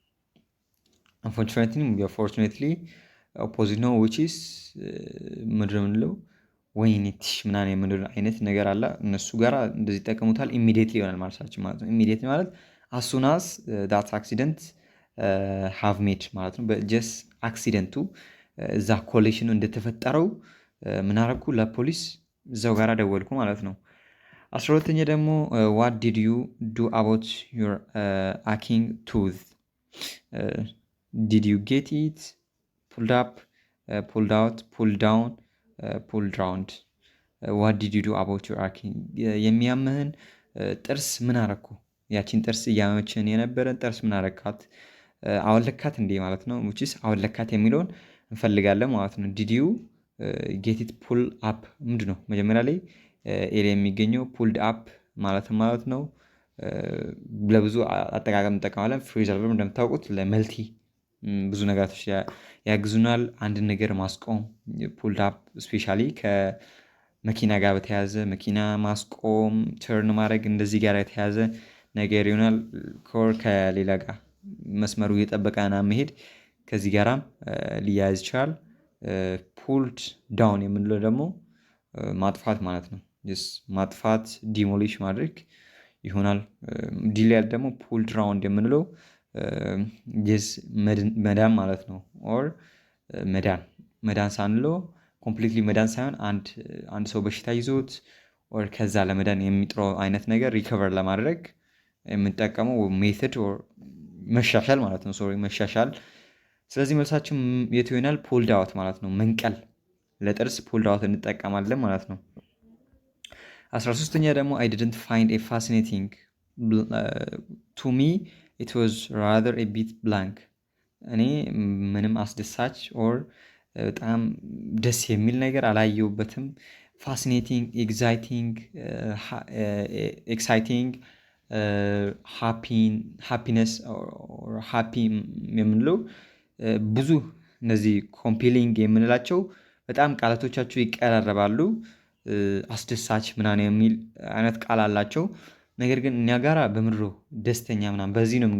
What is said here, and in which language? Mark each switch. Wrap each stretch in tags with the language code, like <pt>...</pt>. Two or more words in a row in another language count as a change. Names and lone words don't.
<am>fortunately ኦፖዚት ነው።</am> <en>which is</en> <am>ምንድን ነው የምንለው ወይኔት ምናምን የምንለው አይነት ነገር አለ። እነሱ ጋር እንደዚህ ይጠቀሙታል። ኢሚዲየትሊ ይሆናል ማለታችን ማለት ነው። ኢሚዲየትሊ ማለት</am> <en>as soon as that accident have made</en> <am>ማለት ነው። በጀስ አክሲደንቱ እዛ ኮሊሽኑ እንደተፈጠረው ምን አደረኩ ለፖሊስ እዛው ጋር ደወልኩ ማለት ነው። 12ኛ ደግሞ what</am> <en>did you do about your aching tooth did you get it pulled up pulled out pulled down pulled round what did you do about your aching</en> <am>የሚያምህን ጥርስ ምን አረኩ ያቺን ጥርስ እያመመችን የነበረን ጥርስ ምን አረካት አወለካት እንዴ ማለት ነው።</am> <en>which is</en> <am>አወለካት የሚለውን እንፈልጋለን ማለት ነው።</am> <en>did you get it pull up</en> <am>ምንድነው መጀመሪያ ላይ ኤሪያ የሚገኘው</am> <en>pulled up</en> <am>ማለት ነው። ለብዙ አጠቃቀም እንጠቀማለን።</am> <en>phrasal verb</en> <am>እንደምታውቁት ለመልቲ ብዙ ነገሮች ያግዙናል። አንድ ነገር ማስቆም</am> <en>pulled up</en> <am>ስፔሻሊ ከመኪና ጋር በተያያዘ መኪና ማስቆም ተርን ማድረግ እንደዚህ ጋር የተያያዘ ነገር ይሆናል። ከሌላ ጋር መስመሩ እየጠበቀ ና መሄድ ከዚህ ጋራም ሊያያዝ ይችላል።</am> <en>pulled down</en> <am>የምንለው ደግሞ ማጥፋት ማለት ነው። ማጥፋት ዲሞሊሽ ማድረግ ይሆናል። ዲሊያል ደግሞ</am> <en>pulled round</en> <am>የምንለው መዳን ማለት ነው። ኦር መዳን ሳንለው ኮምፕሊትሊ መዳን ሳይሆን አንድ ሰው በሽታ ይዞት ኦር ከዛ ለመዳን የሚጥረው አይነት ነገር ሪከቨር ለማድረግ የምንጠቀመው ሜተድ ኦር መሻሻል ማለት ነው። ሶሪ መሻሻል። ስለዚህ መልሳችን የት ይሆናል?</am> <en>pulled out</en> <am>ማለት ነው። መንቀል ለጥርስ</am> <en>pulled out</en> <am>እንጠቀማለን ማለት ነው። 13ኛ ደግሞ</am> <en>I didn't find a fascinating to me it was rather a bit blank</en> <am>እኔ ምንም አስደሳች ኦር በጣም ደስ የሚል ነገር አላየሁበትም። ፋሲኔቲንግ፣ ኤክሳይቲንግ፣ ሃፒነስ ሃፒ የምንለው ብዙ እነዚህ ኮምፒሊንግ የምንላቸው በጣም ቃላቶቻቸው ይቀራረባሉ። አስደሳች ምናምን የሚል አይነት ቃል አላቸው። ነገር ግን እኛ ጋራ በምድሮ ደስተኛ ምናምን በዚህ ነው</am>